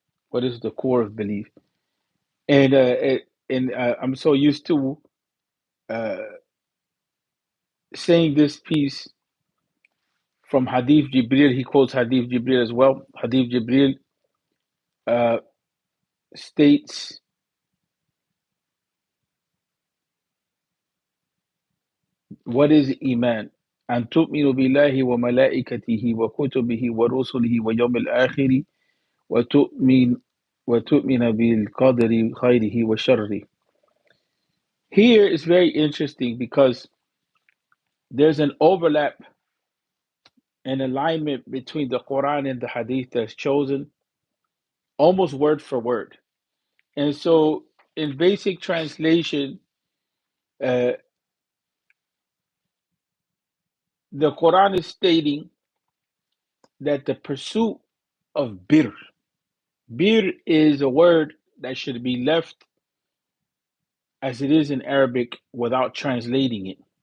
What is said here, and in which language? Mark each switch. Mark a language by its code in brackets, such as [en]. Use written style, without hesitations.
[en] What is the core of belief? And I'm so used to uh, saying this piece from Hadith Jibril. He quotes Hadith Jibril as well. Hadith Jibril uh, states, what is Iman? [ar] أن تؤمن بالله وملائكته وكتبه ورسله واليوم الآخر وتؤمن وتؤمن بالقدر خيره وشره. [en] Here is very interesting because there's an overlap and alignment between the Quran and the Hadith that's chosen almost word for word. And so, in basic translation, uh, the Quran is stating that the pursuit of bir is a word that should be left as it is in Arabic without translating it.